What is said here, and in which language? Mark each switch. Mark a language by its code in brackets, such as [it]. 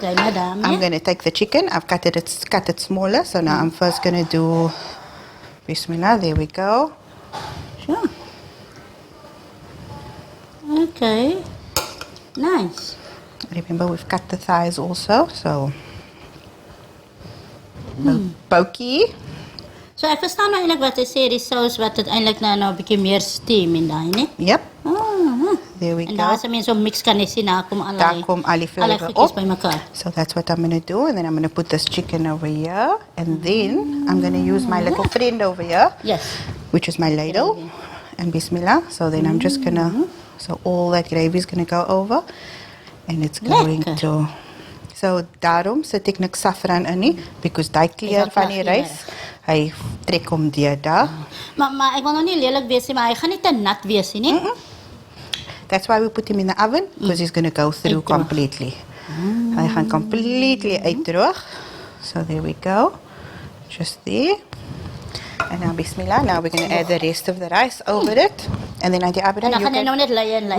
[en] I'm going to take the chicken. I've cut it smaller. So now I'm first going to do bismillah. There we go. Sure. Okay. Nice. Remember, we've cut the thighs also. So pokey. [af] So ek verstaan nou eintlik wat jy sê, die sous wat uiteindelik nou 'n bietjie meer steam in daai, né? [en] Yep. There we go. [af] En daar as 'n mens so mix kan jy sien, daar kom al [en] die flavor op. [af] by mekaar. [en] So that's what I'm going to do, and then I'm going to put this chicken over here, and then I'm going to use my little friend over here, which is my ladle, and bismillah. So then I'm just going to, so all that gravy is going to go over, and it's going to, so [af] daarom sit ek niks saffron in nie, because die kleur van die rys, hy trek hom deur daar. Maar ek wil nou nie lelik wees nie, maar hy gaan nie te nat wees nie. [en] That's why we put him in the oven, because he's going to go through completely. [af] Hy gaan completely uitdroog. [en] So there we go. Just there. And now, bismillah, now we're going to add the rest of the rice over it. And then, Auntie Abidah, [af] En dan gaan jy nou net layer en layer.